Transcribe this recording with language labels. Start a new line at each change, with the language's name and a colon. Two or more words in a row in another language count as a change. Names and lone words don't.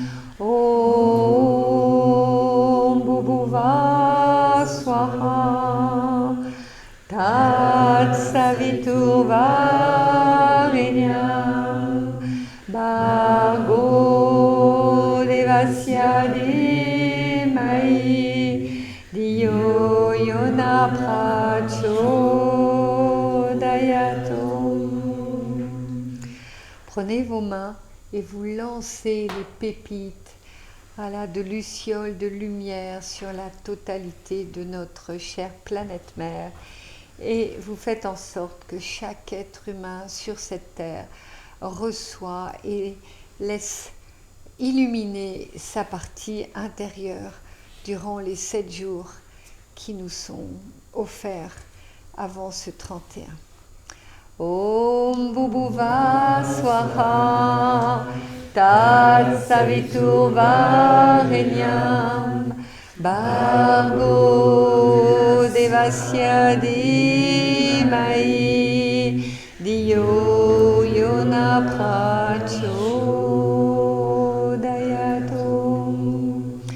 Sanskrit: Om Bhuva Swaha Tat Savitur Varenyam Bargo devasya dhimai Diyo yona prachodhayatum.
French: Prenez vos mains et vous lancez les pépites de lucioles de lumière sur la totalité de notre chère planète mère. Et vous faites en sorte que chaque être humain sur cette terre reçoit et laisse illuminer sa partie intérieure durant les 7 jours qui nous sont offerts avant ce 31.
Sanskrit: Om Bhuva Swaha Tat Savitur Varenyam Bargo devasya dhimai Diyo yona prachodhayatum.